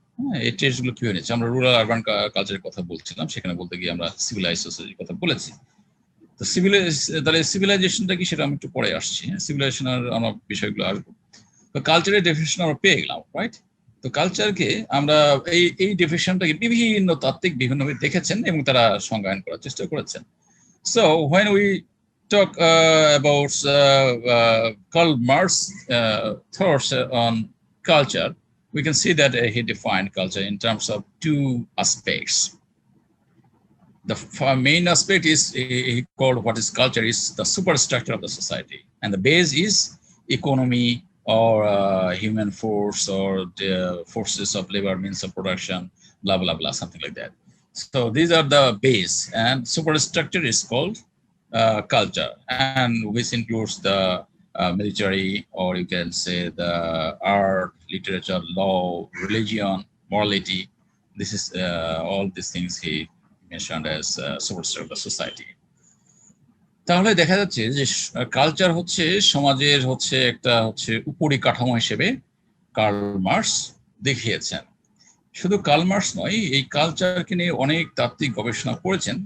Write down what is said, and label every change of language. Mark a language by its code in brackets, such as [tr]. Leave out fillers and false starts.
[bn] হ্যাঁ, এই ট্রেডসগুলো কি হয়েছে, আমরা রুরাল আরবান কালচারের কথা বলছিলাম, সেখানে বলতে গিয়ে আমরা সিভিলাইজ সোসাইটির কথা বলেছি। তো তাহলে সিভিলাইজেশনটা কি সেটা আমি একটু পরে আসছি। সিভিলাইজেশনের আমরা বিষয়গুলো আসবো। তো কালচারের ডেফিনেশন আমরা পেয়ে গেলাম, রাইট? তো কালচারকে আমরা এই ডেফিনেশনটাকে বিভিন্ন তাত্ত্বিক বিভিন্নভাবে দেখেছেন এবং তারা সংজ্ঞায়ন করার চেষ্টা করেছেন। [en] So when we talk about Karl Marx thoughts on culture, we can see that he defined culture in terms of two aspects. The main aspect is he called what is culture is the superstructure of the society, and the base is economy or human force or the forces of labor, means of production, blah blah blah, something like that. So these are the base, and superstructure is called culture, and which includes the military, or you can say the art, literature, law, religion, morality. This is all these things he mentioned as superstructure of the society. [bn] তাহলে দেখা যাচ্ছে যে culture হচ্ছে সমাজের হচ্ছে একটা হচ্ছে উপরিকাঠামো হিসেবে কার্ল মার্কস দেখিয়েছেন। শুধু কার্ল মার্কস নয়, এই কালচারকে নিয়ে অনেক তাত্ত্বিক গবেষণা করেছেন।